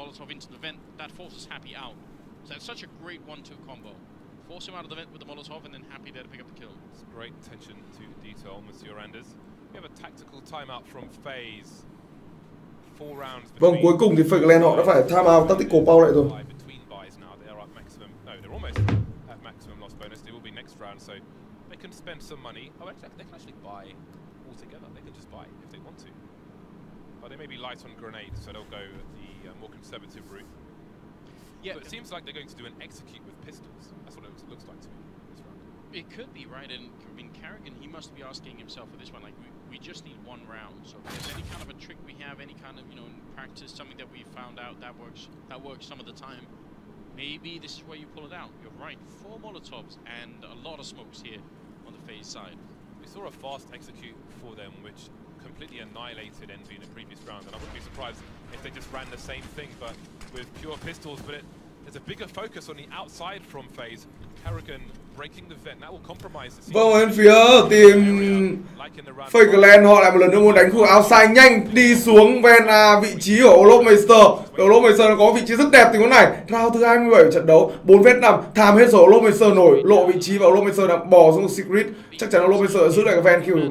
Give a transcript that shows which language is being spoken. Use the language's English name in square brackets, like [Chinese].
[English] Into the vent that forces Happy out. So that's such a great 1-2 combo. Force him out of the vent with the Molotov and then Happy there to pick up the kill. It's great attention to detail, Monsieur Anders. We have a tactical timeout from Faze. 4 rounds. [Vietnamese] Vâng, cuối cùng thì Fakeland họ đã phải time out tactical pause lại rồi. [English] Between buys now, they are at maximum. No, they're almost at maximum loss bonus. They will be next round, so they can spend some money. Oh, actually, they can actually buy altogether. They can just buy if they want to. But they may be light on grenades, so they'll go the more conservative route. Yeah, but it seems like they're going to do an execute with pistols. That's what it looks like to me this round. It could be, right? And I mean, Carrigan, he must be asking himself for this one, like, we just need one round. So if there's any kind of a trick we have, any kind of, in practice, something that we found out that works some of the time, maybe this is where you pull it out. You're right, 4 Molotovs and a lot of smokes here on the Faze side. We saw a fast execute for them, which completely annihilated Envy in the previous round, and I wouldn't be surprised if they just ran the same thing, but with pure pistols. But there's a bigger focus on the outside from Faze. Carrigan breaking the vent, that will compromise the. [Vietnamese] Vâng, bên phía team Fakeland họ lại một lần nữa muốn đánh khu outside nhanh, đi xuống ven vị trí của Olofmeister. Olofmeister nó có vị trí rất đẹp tình huống này. Round thứ 27 trận đấu, 4vs5, tham hết rồi. Olofmeister nổi lộ vị trí và Olofmeister đang bò xuống Secret. Chắc chắn Olofmeister giữ lại cái ven kill.